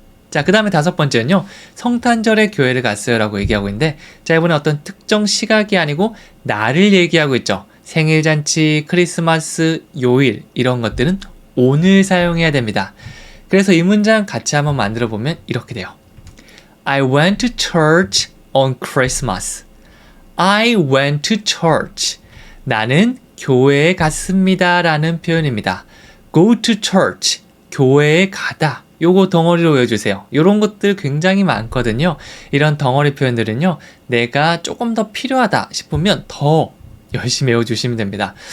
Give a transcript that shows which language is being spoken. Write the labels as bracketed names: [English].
[Korean] 자, 그 다음에 다섯 번째는요. 성탄절에 교회를 갔어요 라고 얘기하고 있는데, 자, 이번에 어떤 특정 시각이 아니고 날을 얘기하고 있죠. 생일잔치, 크리스마스, 요일 이런 것들은 오늘 사용해야 됩니다. 그래서 이 문장 같이 한번 만들어 보면 이렇게 돼요. [English] I went to church on Christmas. I went to church. [Korean] 나는 교회에 갔습니다 라는 표현입니다. [English] Go to church. [Korean] 교회에 가다. 요거 덩어리로 외워주세요. 이런 것들 굉장히 많거든요. 이런 덩어리 표현들은요. 내가 조금 더 필요하다 싶으면 더 열심히 외워주시면 됩니다.